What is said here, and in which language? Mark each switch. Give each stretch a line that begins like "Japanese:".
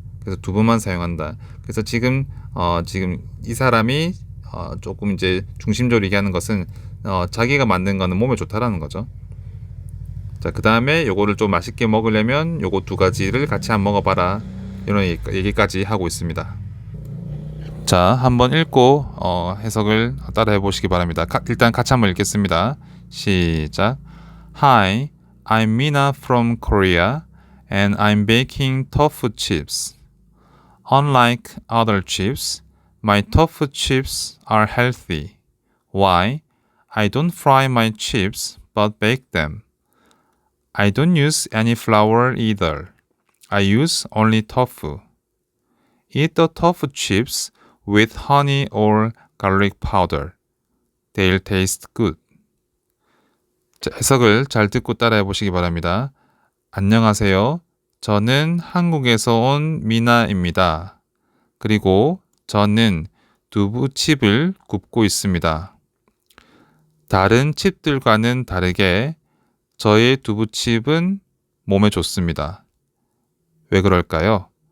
Korean: 그래서 두부만 사용한다. 그래서 지금 이 사람이 조금 이제 중심적으로 얘기하는 것은 자기가 만든 거는 몸에 좋다라는 거죠. 자, 그 다음에 요거를 좀 맛있게 먹으려면 요거 두 가지를 같이 한번 먹어봐라 이런 얘기까지 하고 있습니다. 자, 한번 읽고 해석을 따라해 보시기 바랍니다. 일단 같이 한번 읽겠습니다. 시작.
English: Hi, I'm Mina from Korea and I'm baking tofu chips. Unlike other chips, my tofu chips are healthy. Why? I don't fry my chips but bake them. I don't use any flour either. I use only tofu. Eat the tofu chips with honey or garlic powder. They'll taste good.
Korean: 자, 해석을 잘 듣고 따라해 보시기 바랍니다. 안녕하세요. 저는 한국에서 온 미나입니다. 그리고 저는 두부칩을 굽고 있습니다. 다른 칩들과는 다르게 저의 두부칩은 몸에 좋습니다. 왜 그럴까요?